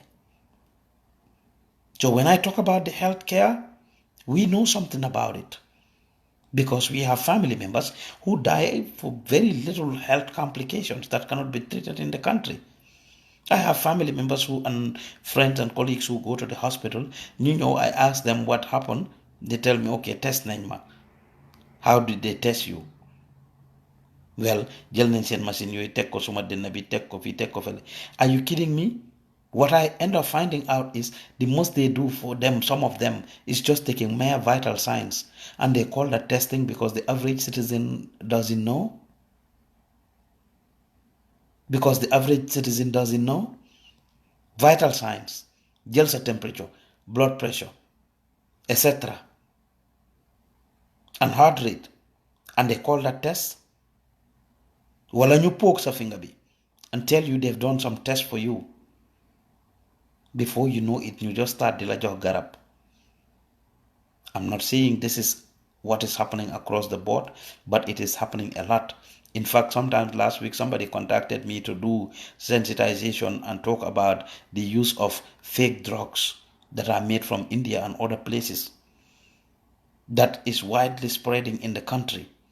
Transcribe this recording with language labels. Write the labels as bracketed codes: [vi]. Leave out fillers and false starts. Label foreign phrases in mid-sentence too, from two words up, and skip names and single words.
[en] So when I talk about the health care, we know something about it because we have family members who die for very little health complications that cannot be treated in the country. I have family members who and friends and colleagues who go to the hospital. You know, I ask them what happened. They tell me, okay, [wo] test nañ ma. [en] How did they test you? Well, [wo] jël nañ seen machine yooyu teg ko suma dënn bi teg ko fii teg ko fële. [en] Are you kidding me? What I end up finding out is the most they do for them, some of them, is just taking mere vital signs. And they call that testing because the average citizen doesn't know. Because the average citizen doesn't know. Vital signs, [wo] jël sa [en] temperature, blood pressure, etc. and heart rate. And they call that test. [wo] Wala ñu [en] poke sa finger bi and tell you they've done some tests for you. Before you know it, you just start [wo] di la jox garab. [en] I'm not saying this is what is happening across the board, but it is happening a lot. In fact, sometimes last week somebody contacted me to do sensitization and talk about the use of fake drugs that are made from India and other places that is widely spreading in the country.